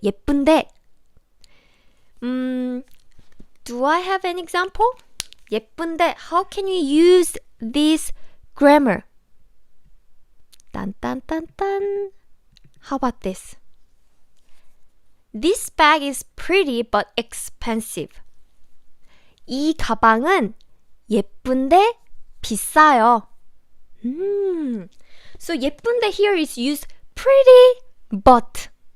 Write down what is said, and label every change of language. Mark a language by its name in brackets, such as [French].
[English] 예쁜데. Do I have an example? 예쁜데. How can you use this grammar? 딴딴딴딴. How about this? This bag is pretty but expensive. [Korean] 이 가방은 예쁜데 비싸요. [English] So 예쁜데 here is used pretty but.